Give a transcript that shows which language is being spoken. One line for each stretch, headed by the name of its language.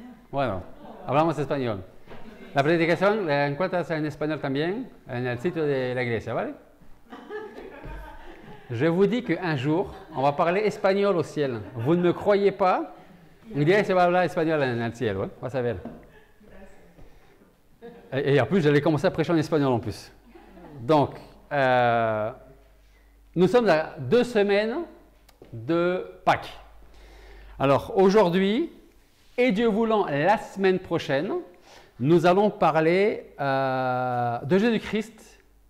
Spanish: Bueno, hablamos español. La predicación la encuentras en español también en el sitio de la iglesia, ¿vale?
French: Je vous dis qu'un jour, on va parler espagnol au ciel. Vous ne me croyez pas?
Spanish: Un día se va a hablar español en el cielo, ¿eh? Vas a ver.
French: Et en plus, j'allais commencer à prêcher en espagnol en plus. Donc, nous sommes à 2 semaines de Pâques. Alors, aujourd'hui, et Dieu voulant, la semaine prochaine, nous allons parler de Jésus-Christ.